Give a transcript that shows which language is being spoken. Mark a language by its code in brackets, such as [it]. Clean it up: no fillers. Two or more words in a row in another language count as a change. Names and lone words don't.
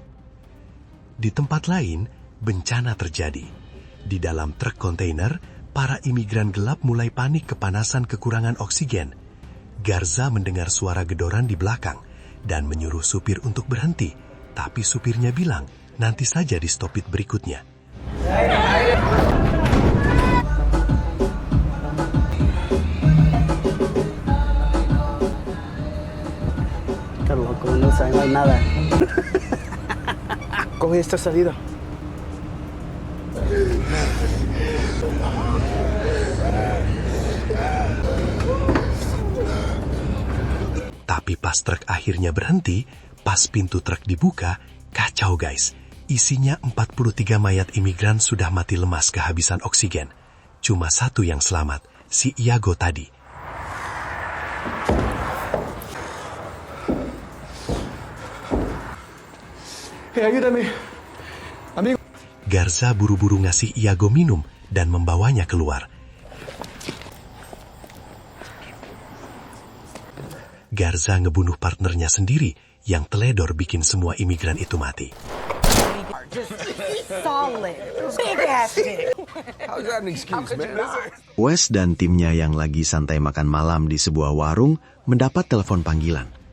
[id] Di tempat lain, bencana terjadi. Di dalam truk kontainer, para imigran gelap mulai panik kepanasan kekurangan oksigen. Garza mendengar suara gedoran di belakang dan menyuruh supir untuk berhenti. Tapi supirnya bilang, nanti saja di stopit berikutnya. [es] Carlos, como no sabemos nada. Coge esta salida. [id] Tapi pas truk akhirnya berhenti, pas pintu truk dibuka, kacau guys. Isinya 43 mayat imigran sudah mati lemas kehabisan oksigen. Cuma satu yang selamat, si Iago tadi. [es] Ayúdame. Amigo. [id] Garza buru-buru ngasih Iago minum dan membawanya keluar. Garza ngebunuh partnernya sendiri yang teledor bikin semua imigran itu mati. Wes dan timnya yang lagi santai makan malam di sebuah warung mendapat telepon panggilan.